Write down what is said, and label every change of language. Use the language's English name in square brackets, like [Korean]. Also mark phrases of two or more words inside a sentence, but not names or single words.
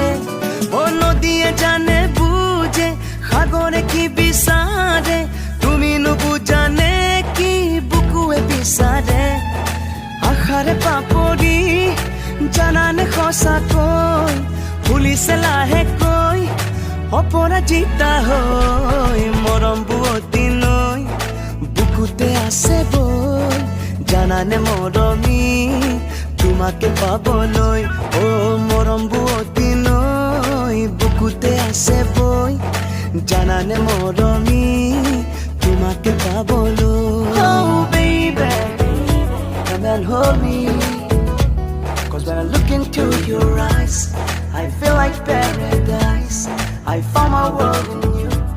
[Assamese] ও নদীয়ে জানে বুঝে সাগরে কি বিচারে তুমি নুবুজানে কি বুকুয়ে বিচারে। আশাৰে পাপৰি জানানে সঁচাকৈ ফুলিছে লাহেকৈ অপৰাজিতা হৈ। মৰম বুয়তি নৈ বুকুতে আছে বই জানানে মৰমি তোমাকে পাবলৈ। ও মৰম বুয়তি নৈ বুকুতে আছে বই জানানে মৰমি তোমাকে পাবলৈ। [English] Oh baby, come and hold me, 'cause when I look into your eyes, I feel like paradise. I found my world in you.